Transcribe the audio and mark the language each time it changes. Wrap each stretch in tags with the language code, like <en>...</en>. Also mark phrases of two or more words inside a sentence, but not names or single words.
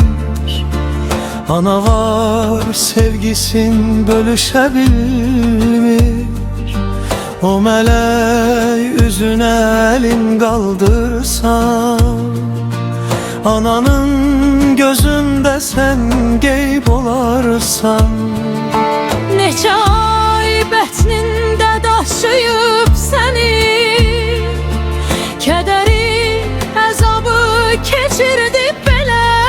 <tr>Ana var sevgisin bölüşebilmiş. O meleği üzüne elin kaldırsan, ananın gözünde sen geyb olarsan.</tr> <az>Neçə ay bətnində daşıyıb səni, kədəri, əzabı keçirdi belə.</az>